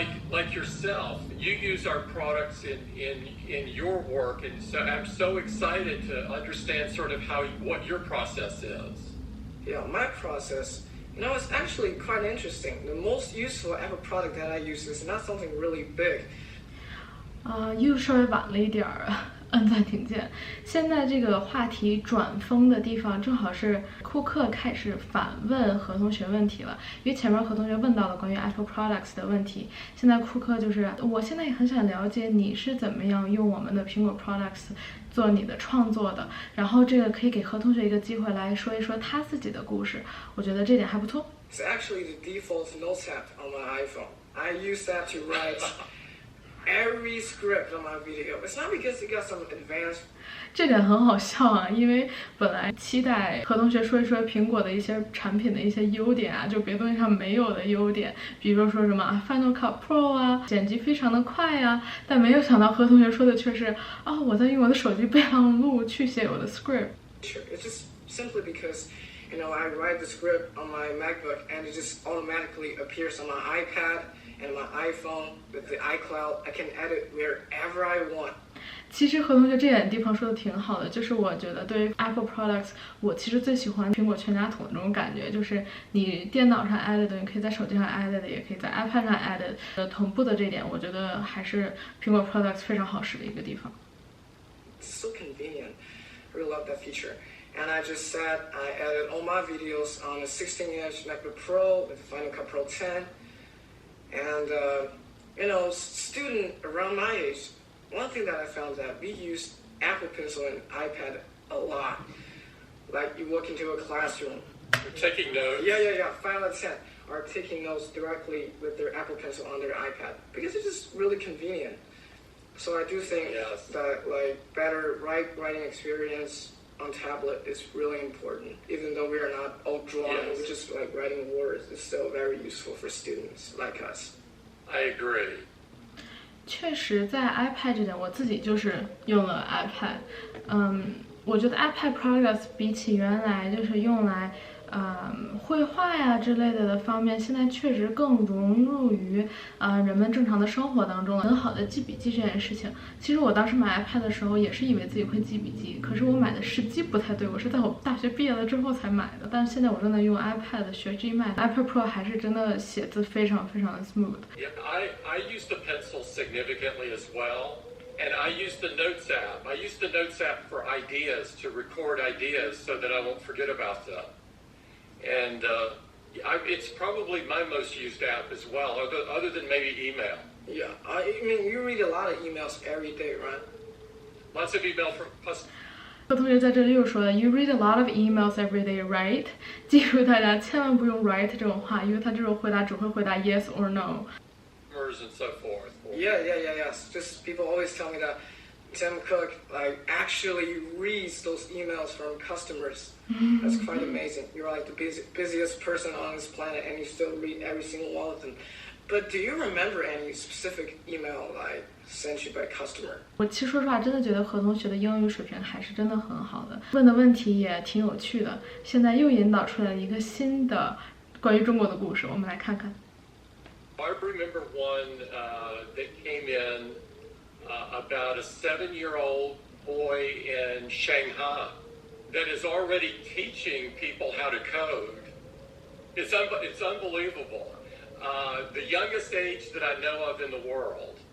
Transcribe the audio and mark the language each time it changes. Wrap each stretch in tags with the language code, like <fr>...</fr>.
<en>Like yourself, you use our products in your work, and so I'm so excited to understand sort of what your process is. Yeah, my process, it's actually quite interesting. The most useful Apple product that I use is not something really big.</en> <zh>又稍微晚了一点儿，按暂停键。现在这个话题转风的地方，正好是库克开始反问何同学问题了。因为前面何同学问到了关于 Apple Products 的问题，现在库克就是我现在也很想了解你是怎么样用我们的苹果 Products 做你的创作的。然后这个可以给何同学一个机会来说一说他自己的故事，我觉得这点还不错。</zh> <en>It's actually the default Notes app on my iPhone. I use that to write.Every script on my video. It's not because it got some advanced.</en> <zh>这点很好笑啊，因为本来期待何同学说一说苹果的一些产品的一些优点啊，就别的东西上没有的优点，比如说什么 Final Cut Pro 啊，剪辑非常的快啊，但没有想到何同学说的却是我在用我的手机备忘录去写我的 script.</zh> <en>Sure, it's just simply because I write the script on my MacBook and it just automatically appears on my iPad.And my iPhone with the iCloud, I can edit wherever I want.</en> <zh>其实何同学这点地方说的挺好的，就是我觉得对于 Apple products， 我其实最喜欢苹果全家桶的这种感觉，就是你电脑上 added 的，你可以在手机上 added 的，也可以在 iPad 上 added 同步的这点，我觉得还是苹果 products 非常好使的一个地方。</zh> <en>It's so convenient. I really love that feature. And I just said I added all my videos on a 16-inch MacBook Pro with Final Cut Pro 10. And, student around my age, one thing that I found that we use Apple Pencil and iPad a lot. Like you walk into a classroom. You're taking notes. Yeah. 5 out of 10 are taking notes directly with their Apple Pencil on their iPad because it's just really convenient. So I do think that better writing experience on tablet is really important. Even though we are not all drawing, we're just writing words. It's still very useful for students like us. I agree.</en> <zh>确实，在 iPad 这点，我自己就是用了 iPad。我觉得 iPad products 比起原来就是用来绘画呀之类的方面，现在确实更融入于人们正常的生活当中了。很好的记笔记这件事情，其实我当时买 iPad 的时候也是以为自己会记笔记，可是我买的时机不太对，我是在我大学毕业了之后才买的。但是现在我真的用 iPad 学 Gmail，iPad Pro 还是真的写字非常非常的 smooth。</zh> <en>Yeah, I use the pencil significantly as well. And I use the Notes app. I use the Notes app for ideas, to record ideas so that I won't forget about them. And it's probably my most used app as well, other than maybe email. Yeah, I mean, you read a lot of emails every day, right? Lots of email from customers.</en> <zh>何同学在这里又说了 ，</zh> <en>You read a lot of emails every day, right？</en> <zh>记住大家千万不用 right 这种话，因为他这种回答只会回答</zh> <en>yes or no。 And so forth. Yeah. Just people always tell me that Tim Cook actually reads those emails from customers. That's quite amazing. You're the busiest person on this planet, and you still read every single one of them. But do you remember any specific email sent you by customer?</en> <zh>我其实说实话，真的觉得何同学的英语水平还是真的很好的，问的问题也挺有趣的。现在又引导出来了一个新的关于中国的故事，我们来看看。</zh> <en>I remember one that came in about a 7-year-old boy in Shanghai that is already teaching people how to code. It's unbelievable. The youngest age that I know of in the world.</en>